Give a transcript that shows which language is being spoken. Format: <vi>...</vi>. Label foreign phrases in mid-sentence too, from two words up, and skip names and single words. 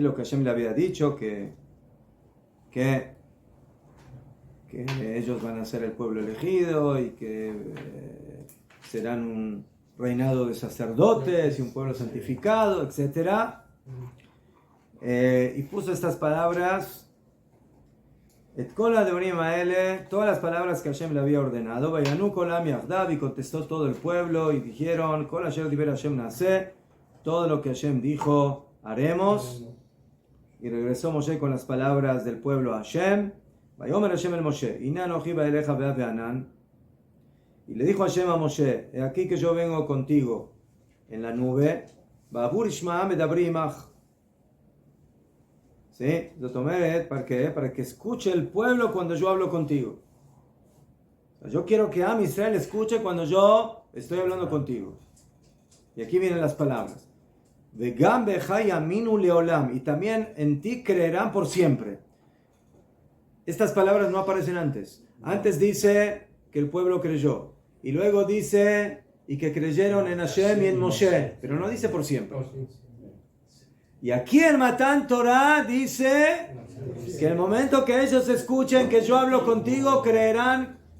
<es>Lo que Hashem le había dicho, que ellos van a ser el pueblo elegido y que serán un reinado de sacerdotes y un pueblo santificado, etc. Y puso estas palabras, todas las palabras que Hashem le había ordenado.</es> <he>ויענו כולם יחדו,</he> <es>y contestó todo el pueblo y dijeron,</es> <he>כל אשר דבר השם נעשה,</he> <es>todo lo que Hashem dijo haremos. Y regresó Moshe con las palabras del pueblo a Hashem.</es> <he>ויאמר השם אל משה, הנה אנכי בא אליך בעב וענן.</he> <es>Y le dijo Hashem a Moshe, he aquí que yo vengo contigo en la nube.</es> <he>בעבור ישמע מדברי עמך.</he> <es>¿Sí? ¿Para qué? Para que escuche el pueblo cuando yo hablo contigo. O sea, yo quiero que</es> <he>עם ישראל</he> <es>escuche cuando yo estoy hablando contigo. Y aquí vienen las palabras.</es> <he>וגם בך יאמינו לעולם.</he> <es>Y también en ti creerán por siempre. Estas palabras no aparecen antes. Antes dice que el pueblo creyó. Y luego dice y que creyeron en Hashem y en Moshe. Pero no dice por siempre. Y aquí en</es> <he>מתן תורה</he> <es>dice que el momento que ellos escuchen que yo hablo contigo, creerán</es>